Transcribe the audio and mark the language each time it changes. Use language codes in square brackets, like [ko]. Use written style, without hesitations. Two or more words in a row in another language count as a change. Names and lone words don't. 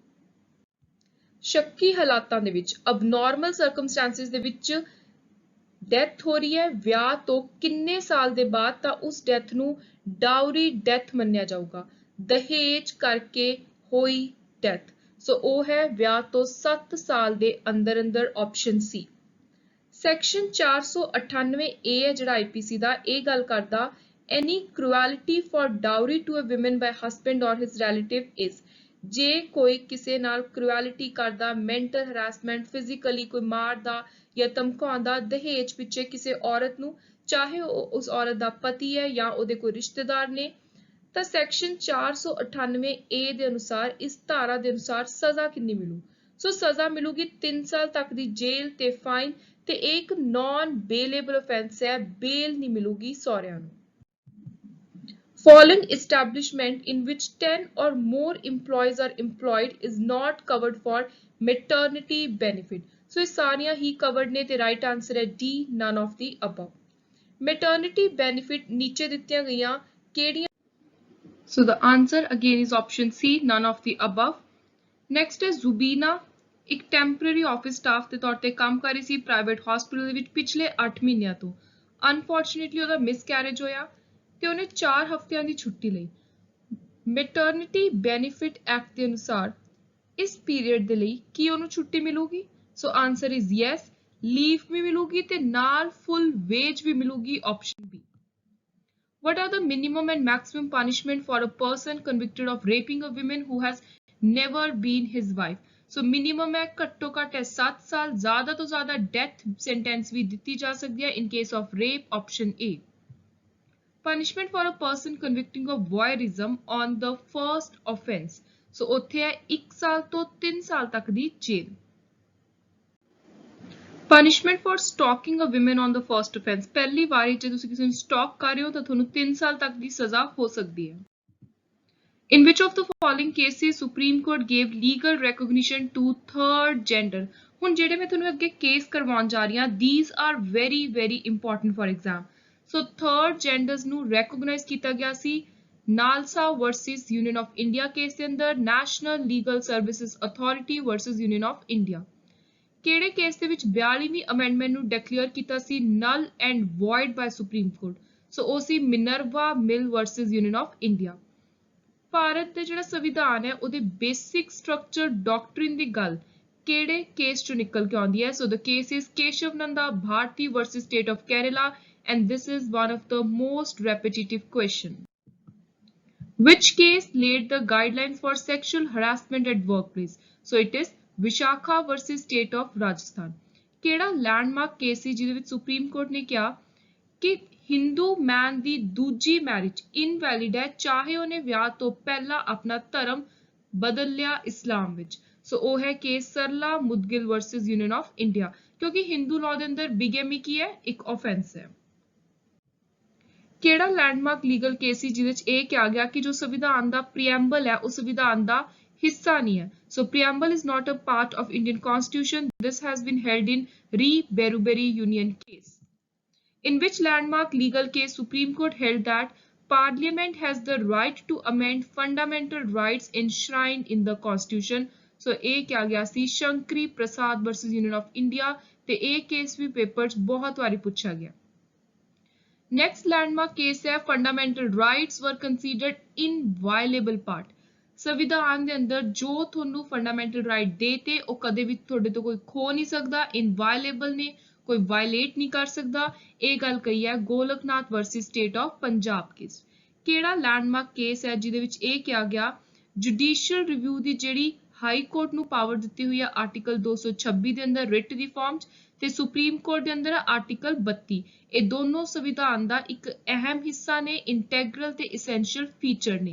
[pa] ਸ਼ੱਕੀ ਹਾਲਾਤਾਂ ਦੇ ਵਿੱਚ [en] abnormal circumstances [pa] ਦੇ ਵਿੱਚ ਡੈਥ ਹੋ ਰਹੀ ਹੈ ਵਿਆਹ ਤੋਂ ਕਿੰਨੇ ਸਾਲ ਦੇ ਬਾਅਦ, ਤਾਂ ਉਸ ਡੈਥ ਨੂੰ [en] dowry death [pa] ਮੰਨਿਆ ਜਾਊਗਾ, ਦਹੇਜ ਕਰਕੇ ਹੋਈ ਡੈਥ। ਸੋ ਉਹ ਹੈ ਵਿਆਹ ਤੋਂ 7 ਸਾਲ ਦੇ ਅੰਦਰ ਅੰਦਰ ਆਪਸ਼ਨ ਸੀ। ਸੈਕਸ਼ਨ 498A ਹੈ ਜਿਹੜਾ IPC ਦਾ, ਇਹ ਗੱਲ ਕਰਦਾ [en] any cruelty for dowry to a woman by husband or his relative is [pa] ਜੇ ਕੋਈ ਕਿਸੇ ਨਾਲ ਕ੍ਰੂਐਲਿਟੀ ਕਰਦਾ, [en] mental harassment, [pa] ਫਿਜ਼ੀਕਲੀ ਕੋਈ ਮਾਰਦਾ ਜਾਂ ਧਮਕਾਉਂਦਾ ਦਹੇਜ ਪਿੱਛੇ ਕਿਸੇ ਔਰਤ ਨੂੰ, ਚਾਹੇ ਉਹ ਉਸ ਔਰਤ ਦਾ ਪਤੀ ਹੈ ਜਾਂ ਉਹਦੇ ਕੋਈ ਰਿਸ਼ਤੇਦਾਰ ਨੇ, ਤਾਂ ਸੈਕਸ਼ਨ 498A ਦੇ ਅਨੁਸਾਰ ਇਸ ਧਾਰਾ ਦੇ ਅਨੁਸਾਰ ਸਜ਼ਾ ਕਿੰਨੀ ਮਿਲੂ? ਸੋ ਸਜ਼ਾ ਮਿਲੂਗੀ 3 ਸਾਲ ਤੱਕ ਦੀ ਜੇਲ੍ਹ ਤੇ ਫਾਈਨ, ਤੇ ਇਹ ਇੱਕ [en] non bailable offence [pa] ਹੈ, ਬੇਲ ਨਹੀਂ ਮਿਲੂਗੀ ਸਹੁਰਿਆਂ ਨੂੰ। [en] Following establishment in which 10 or more employees are employed is not covered for maternity benefit। [pa] So ਇਹ ਸਾਰੀਆਂ ਹੀ covered ਨੇ ਤੇ [en] right answer [pa] ਹੈ D, [en] none of the above। Maternity benefit [pa] ਨੀਚੇ ਦਿੱਤੀਆਂ ਗਈਆਂ ਕਿਹੜੀਆਂ? [en] So the answer again is option C, none of the above। [pa] Next ਹੈ ਜ਼ੁਬੀਨਾ, ਇੱਕ [en] temporary office staff [pa] ਦੇ ਤੌਰ ਤੇ ਕੰਮ ਕਰ ਰਹੀ ਸੀ [en] private hospital [pa] ਦੇ ਵਿੱਚ ਪਿਛਲੇ 8 ਮਹੀਨਿਆਂ ਤੋਂ। ਅਨਫੋਰਚੂਨੇਟਲੀ ਉਹਦਾ ਮਿਸਕੈਰੇਜ ਹੋਇਆ ਤੇ ਉਹਨੇ 4 ਹਫ਼ਤਿਆਂ ਦੀ ਛੁੱਟੀ ਲਈ। ਮੈਟਰਨਿਟੀ ਬੈਨੀਫਿਟ ਐਕਟ ਦੇ ਅਨੁਸਾਰ ਇਸ ਪੀਰੀਅਡ ਦੇ ਲਈ ਕੀ ਉਹਨੂੰ ਛੁੱਟੀ ਮਿਲੂਗੀ? [en] So answer is yes, [pa] ਲੀਵ ਵੀ ਮਿਲੂਗੀ ਤੇ ਨਾਲ [en] full wage [pa] ਵੀ ਮਿਲੂਗੀ, ਆਪਸ਼ਨ ਬੀ। [en] What are the minimum and maximum punishment for a person convicted of raping a woman who has never been his wife? So minimum [pa] ਹੈ ਘੱਟੋ ਘੱਟ ਹੈ 7 ਸਾਲ, ਜ਼ਿਆਦਾ ਤੋਂ ਜ਼ਿਆਦਾ [en] death sentence [pa] ਵੀ ਦਿੱਤੀ ਜਾ ਸਕਦੀ ਹੈ [en] in case of rape, option A। Punishment for a person convicting of voyeurism on the first offense। [pa] So ਉੱਥੇ ਹੈ 1 ਸਾਲ ਤੋਂ 3 ਸਾਲ ਤੱਕ ਦੀ ਜੇਲ੍ਹ। [en] Punishment for stalking a woman on the first offense। [pa] ਪਹਿਲੀ ਵਾਰੀ ਜੇ ਤੁਸੀਂ ਕਿਸੇ ਨੂੰ ਸਟਾਕ ਕਰ ਰਹੇ ਹੋ ਤਾਂ ਤੁਹਾਨੂੰ 3 ਸਾਲ ਤੱਕ ਦੀ ਸਜ਼ਾ ਹੋ ਸਕਦੀ ਹੈ। [en] In which of the following cases Supreme Court gave legal recognition to third gender? [pa] ਹੁਣ ਜਿਹੜੇ ਮੈਂ ਤੁਹਾਨੂੰ ਅੱਗੇ ਕੇਸ ਕਰਵਾਉਣ ਜਾ ਰਹੀ ਹਾਂ, [en] these are very very important for exam। So third genders [pa] ਨੂੰ recognize ਕੀਤਾ ਗਿਆ ਸੀ ਨਾਲਸਾ ਵਰਸਸ ਯੂਨੀਅਨ ਆਫ ਇੰਡੀਆ ਕੇਸ ਦੇ ਅੰਦਰ, ਨੈਸ਼ਨਲ ਲੀਗਲ ਸਰਵਿਸਿਜ਼ ਅਥਾਰਟੀ ਵਰਸਸ ਯੂਨੀਅਨ ਆਫ ਇੰਡੀਆ। ਕਿਹੜੇ ਕੇਸ ਦੇ ਵਿੱਚ 42ਵੀਂ ਅਮੈਂਡਮੈਂਟ ਨੂੰ ਡਿਕਲੇਅਰ ਕੀਤਾ ਸੀ [en] null and void by Supreme Court? [pa] ਸੋ ਉਹ ਸੀ ਮਿਨਰਵਾ ਮਿਲ ਵਰਸਸ ਯੂਨੀਅਨ ਆਫ ਇੰਡੀਆ। ਭਾਰਤ ਦਾ ਜਿਹੜਾ ਸੰਵਿਧਾਨ ਹੈ ਉਹਦੇ [en] basic structure doctrine [pa] ਦੀ ਗੱਲ ਕਿਹੜੇ ਕੇਸ ਚੋਂ ਨਿਕਲ ਕੇ ਆਉਂਦੀ ਹੈ? [en] So the case is ਕੇਸ਼ਵ ਨੰਦਾ ਭਾਰਤੀ ਵਰਸਸ ਸਟੇਟ ਆਫ ਕੇਰਲਾ and this is one of the most repetitive question. Which case laid the guidelines for sexual harassment at workplace? So it is Vishakha versus state of Rajasthan. [pa] ਕਿਹੜਾ ਲੈਂਡਮਾਰਕ ਕੇਸ ਸੀ ਜਿਹਦੇ ਵਿੱਚ ਸੁਪਰੀਮ ਕੋਰਟ ਨੇ ਕਿਹਾ ਕਿ ਹਿੰਦੂ ਮੈਨ ਦੀ ਦੂਜੀ [en] marriage invalid [pa] ਹੈ ਚਾਹੇ ਉਹਨੇ ਵਿਆਹ ਤੋਂ ਪਹਿਲਾਂ ਆਪਣਾ ਧਰਮ ਬਦਲ ਲਿਆ ਇਸਲਾਮ ਵਿੱਚ? ਸੋ ਉਹ ਹੈ ਕੇਸ ਸਰਲਾ ਮੁਦਗਿਲ ਵਰਸਸ ਯੂਨੀਅਨ ਆਫ ਇੰਡੀਆ, ਕਿਉਂਕਿ [en] Hindu law [pa] ਦੇ ਅੰਦਰ ਬਿਗੇਮੀ ਕੀ ਹੈ? ਇੱਕ ਆਫੈਂਸ ਹੈ। ਕਿਹੜਾ ਲੈਂਡਮਾਰਕ ਲੀਗਲ ਕੇਸ ਸੀ ਜਿਹਦੇ ਵਿੱਚ ਇਹ ਕਿਹਾ ਗਿਆ ਕਿ ਜੋ ਸੰਵਿਧਾਨ ਦਾ ਪ੍ਰੀਐਂਬਲ ਹੈ ਉਹ ਸੰਵਿਧਾਨ ਦਾ ਹਿੱਸਾ ਨਹੀਂ ਹੈ? [en] So preamble is not a part of Indian Constitution. This has been held in Re Berubari Union case. In which landmark legal case Supreme Court held that Parliament has the right to amend fundamental rights enshrined in the Constitution? [pa] So ਇਹ ਕਿਹਾ ਗਿਆ ਸੀ ਸ਼ੰਕਰੀ ਪ੍ਰਸਾਦ versus Union of India ਤੇ ਇਹ ਕੇਸ ਵੀ ਪੇਪਰ 'ਚ ਬਹੁਤ ਵਾਰੀ ਪੁੱਛਿਆ ਗਿਆ। [en] Next landmark case ਹੈ fundamental rights were considered inviolable part. [pa] ਸੰਵਿਧਾਨ ਦੇ ਅੰਦਰ ਜੋ ਤੁਹਾਨੂੰ [en] fundamental right [pa] ਦੇਤੇ ਉਹ ਕਦੇ ਵੀ ਤੁਹਾਡੇ ਤੋਂ ਕੋਈ ਖੋ ਨਹੀਂ ਸਕਦਾ, inviolable ਨੇ, ਕੋਈ ਵਾਇਲੇਟ ਨਹੀਂ ਕਰ ਸਕਦਾ। ਇਹ ਗੱਲ ਕਹੀ ਹੈ ਗੋਲਕਨਾਥ ਵਰਸਸ ਸਟੇਟ ਆਫ ਪੰਜਾਬ ਕੇਸ। ਕਿਹੜਾ ਲੈਂਡਮਾਰਕ ਕੇਸ ਹੈ ਜਿਹਦੇ ਵਿੱਚ ਇਹ ਕਿਹਾ ਗਿਆ [en] judicial review [pa] ਦੀ ਜਿਹੜੀ ਹਾਈ ਕੋਰਟ ਨੂੰ ਪਾਵਰ ਦਿੱਤੀ ਹੋਈ ਹੈ ਆਰਟੀਕਲ 226 ਦੇ ਅੰਦਰ ਰਿਟ ਦੀ ਫਾਰਮ 'ਚ ਤੇ ਸੁਪਰੀਮ ਕੋਰਟ ਦੇ ਅੰਦਰ ਆਰਟੀਕਲ 32, ਇਹ ਦੋਨੋਂ ਸੰਵਿਧਾਨ ਦਾ ਇੱਕ ਅਹਿਮ ਹਿੱਸਾ ਨੇ, ਇੰਟੈਗਰਲ ਤੇ [en] essential feature [pa] ਨੇ।